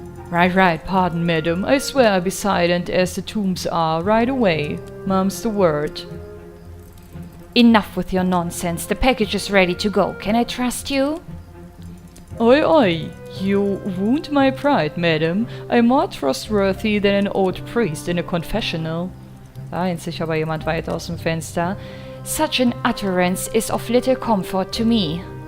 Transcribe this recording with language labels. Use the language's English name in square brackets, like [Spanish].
[English] Right, pardon, madam. I swear I'll be silent as the tombs are right away. Mum's the word. Enough with your nonsense. The package is ready to go. Can I trust you? Oi, you wound my pride, madam. I'm more trustworthy than an old priest in a confessional. [German] Da lehnt sich aber jemand weit aus dem Fenster. [English] Such an utterance is of little comfort to me.